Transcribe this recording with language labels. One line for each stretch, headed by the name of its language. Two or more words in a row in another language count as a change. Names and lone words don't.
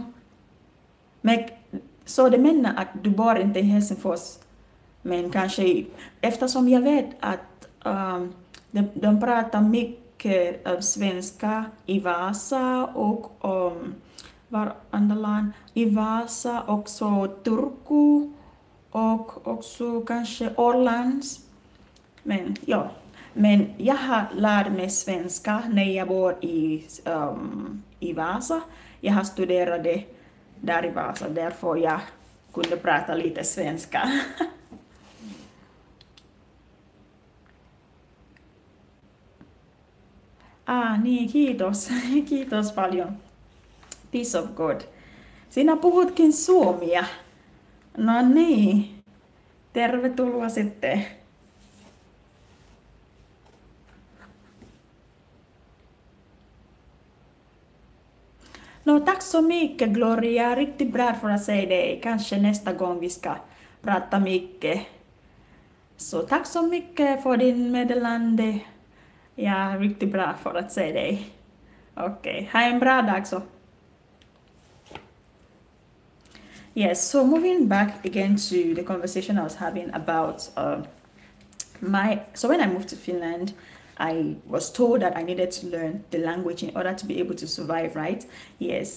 Swedish: Men, så det menar att du bor inte i Helsingfors, men kanske eftersom jag vet att de pratar mycket svenska i Vasa och var andra land i Vasa, också Turku och också kanske Ålands. Men ja, men jag har lärt mig svenska när jag bor i Vasa. Jag har studerat det där i Vasa, därför jag kunde prata lite svenska.
Finnish: Niin, kiitos. Kiitos paljon.
English: Peace of God.
Finnish: Sinä puhutkin suomia. No niin. Tervetuloa sitten. No,
Swedish: tack så mycket Gloria, riktigt bra för att säga det. Kanske nästa gång vi ska prata mycket. Så tack så mycket för din meddelande. Ja, riktigt bra för att säga det. Okej, ha en bra dag så.
English: Yes, so moving back again to the conversation I was having about so when I moved to Finland, I was told that I needed to learn the language in order to be able to survive, right? Yes.